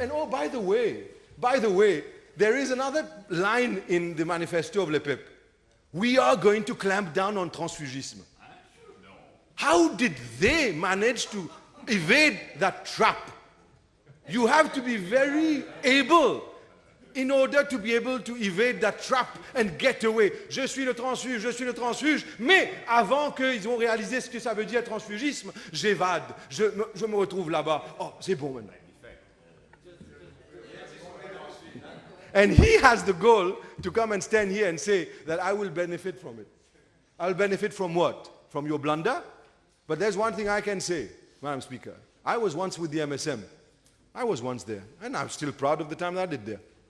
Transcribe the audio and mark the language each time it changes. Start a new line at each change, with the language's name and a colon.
English: And oh, by the way, there is another line in the manifesto of Le Peuple. We are going to clamp down on transfugisme. How did they manage to evade that trap? You have to be very able in order to be able to evade that trap and get away.
French: Je suis le transfuge, mais avant qu'ils ont réalisé ce que ça veut dire transfugisme, j'évade, je me retrouve là-bas. Oh, c'est bon maintenant.
English: And he has the goal to come and stand here and say that I will benefit from it. I'll benefit from what? From your blunder? But there's one thing I can say, Madam Speaker. I was once with the MSM. I was once there. And I'm still proud of the time that I did there.